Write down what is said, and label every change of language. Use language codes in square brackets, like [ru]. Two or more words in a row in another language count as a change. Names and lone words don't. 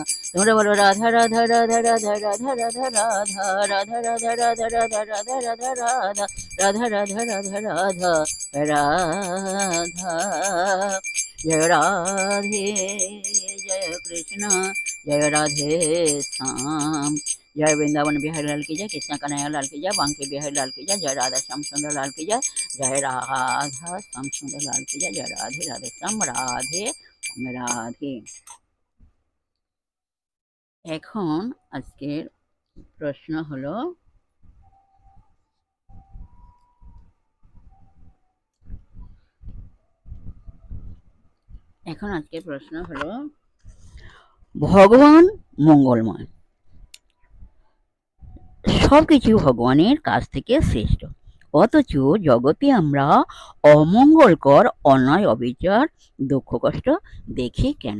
[bn] তোমরা বলো রাধা রাধা রাধা রাধা, রাধা রাধা রাধা, রাধা রাধা রাধা রাধা, রাধা রাধা রাধা, রাধা রাধা রাধা রাধা রাধা। জয় রাধে, জয় কৃষ্ণ, জয় রাধে শ্যাম। [hi] जय वृंदावन बिहारी लाल की जय, कृष्ण कन्हैया लाल की जय, बांके बिहारी लाल की जय, जय राधा श्याम सुंदर लाल की जय, जय राधा श्याम सुंदर लाल की जय, जय राधे राधे श्याम, राधे राधे। [bn] এখন আজকের প্রশ্ন হলো, ভগবান মঙ্গলময়, সবকিছু ভগবানের কাছ থেকে শ্রেষ্ঠ, অথচ জগতে আমরা অমঙ্গলকর, অন্যায়, অবিচার, দুঃখ কষ্ট দেখি কেন?